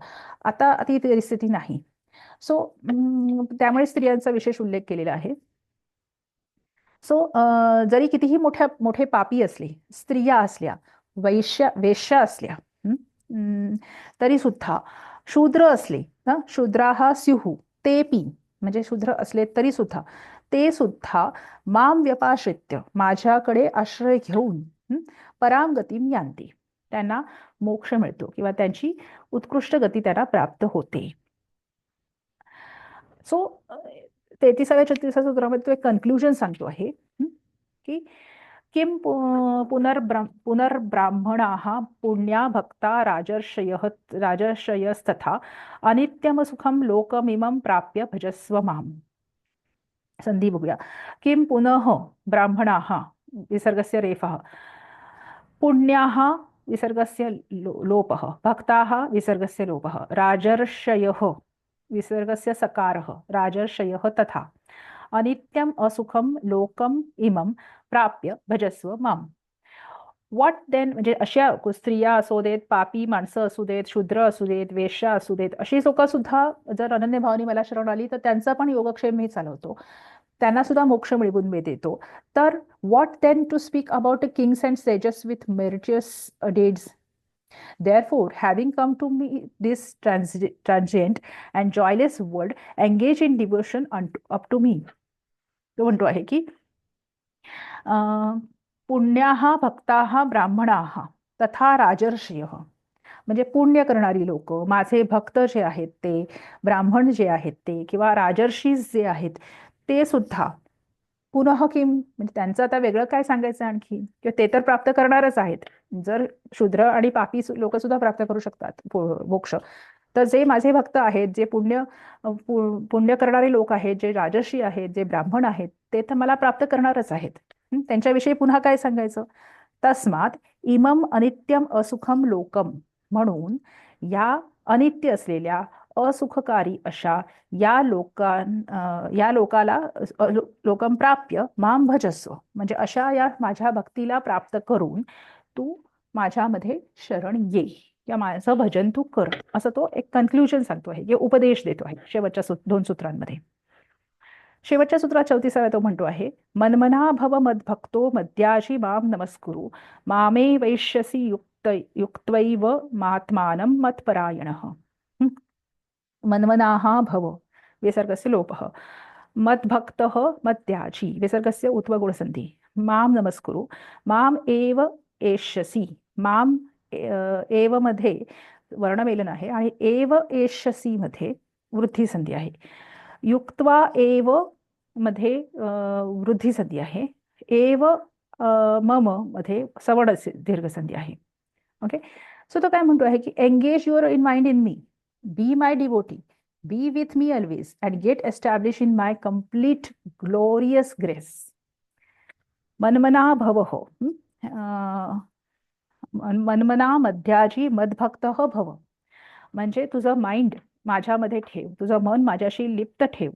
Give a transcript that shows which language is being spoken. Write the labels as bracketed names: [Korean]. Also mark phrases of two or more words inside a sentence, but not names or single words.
[Marathi] आता ती परिस्थिती नाही. सो त्यामुळे स्त्रियांचा विशेष उल्लेख केलेला आहे. सो जरी कितीही मोठे पापी असले, स्त्रिया असल्या, वेश्या असल्या तरी सुद्धा, शूद्र असले, [Sanskrit] शूद्राः स्युः तेपि [Marathi] म्हणजे शूद्र असले तरी सुद्धा, ते सुद्धा [Sanskrit] माम व्यपाश्रित्य [Marathi] माझ्याकडे आश्रय घेऊन [Sanskrit] पराम गतिम यान्ति, [Marathi] त्यांना मोक्ष मिळतो किंवा त्यांची उत्कृष्ट गती त्यांना प्राप्त होते. सो 33-36 सूत्रामध्ये तो एक कन्क्लुजन सांगतो आहे की [Sanskrit] किम पुनर्ब्राह्मणाः पुण्या भक्ता राजर्षयस्तथा अनित्यम सुखम लोकमिमं प्राप्य भजस्व माम. [Marathi] संधी बघूया. [Sanskrit] किम पुनः ब्राह्मणाः विसर्गस्य रेफः, पुण्याः विसर्गस्य लोपः, भक्ताः विसर्गस्य लोपः, राजर्षयः विसर्गस्य सकारः, राजर्षयः तथा अनित्यम असुखम लोकम इमं प्राप्य भजस्व माम. [English] what then, [Marathi] म्हणजे अशा स्त्रिया असू देत, पापी माणसं असू देत, शूद्र असू देत, वेश्या असू देत, अशी लोक सुद्धा जर अनन्य भावाने मला शरण आली तर त्यांचा पण योगक्षेम मी चालवतो. त्यांना सुद्धा मोक्ष मिळवून देतो. [English] तर what then to speak about a kings and sages with meritious deeds. Therefore, having come to me this transient and joyless world, engage in devotion up to me. [Marathi] तो म्हणतो आहे की [Sanskrit] पुण्याः भक्ताः ब्राह्मणाः तथा राजर्षयः. [Marathi] म्हणजे पुण्य करणारी लोक, माझे भक्त जे आहेत ते, ब्राह्मण जे आहेत ते, किंवा राजर्षी जे आहेत ते सुद्धा पुनः किम, म्हणजे त्यांचं आता वेगळं काय सांगायचं आणखी, किंवा ते तर प्राप्त करणारच आहेत. जर शूद्र आणि पापी लोक सुद्धा प्राप्त करू शकतात मोक्ष, तर जे माझे भक्त आहेत, जे पुण्य करणारे लोक आहेत, जे राजर्षी आहेत, जे ब्राह्मण आहेत, ते तर मला प्राप्त करणारच आहेत. त्यांच्याविषयी पुन्हा काय सांगायचं. [Sanskrit] तस्मात इमम अनित्यम असुखम लोकम, [Marathi] म्हणून या अनित्य असलेल्या असुखकारी अशा या लोकाला [Sanskrit] लोकम प्राप्य माम भजस्व, [Marathi] म्हणजे अशा या माझ्या भक्तीला प्राप्त करून तू माझ्यामध्ये शरण ये, या माझं भजन तू कर, असं तो एक कन्क्ल्युजन सांगतो आहे, उपदेश देतो आहे शेवटच्या 2 सूत्रांमध्ये. शेवटच्या सूत्रात 34 तो म्हणतो आहे, [Sanskrit] मनमना भव मद्भक्तो मद्याजी माम नमस्कुरु मामे वैश्यसी युक्त्वैव मात्मानं मत्परायणः. मनमनाः भव विसर्गस्य लोपः, मद्भक्तः मद्याजी विसर्गस्य उत्वगुणसन्धि, माम नमस्कुरु, माम एव एष्यसि, माम एव [Marathi] मध्ये वर्णमेलन आहे आणि [Sanskrit] एव एष्यसि [Marathi] मध्ये वृद्धी संधी आहे. [Sanskrit] युक्त्वा एव [Marathi] मध्ये वृद्धी संधी आहे. [Sanskrit] एव मम [Marathi] मध्ये सवर्ण दीर्घ संधी आहे. ओके, सो तो काय म्हणतो आहे की [English] engage your in mind in me, be my devotee, be with me always and get establish in my complete glorious grace. [Sanskrit] मनमना भव हो, मनमना मध्याजी मदभक्त भव, [Marathi] म्हणजे तुझं माइंड माझ्यामध्ये ठेव, तुझं मन माझ्याशी लिप्त ठेव.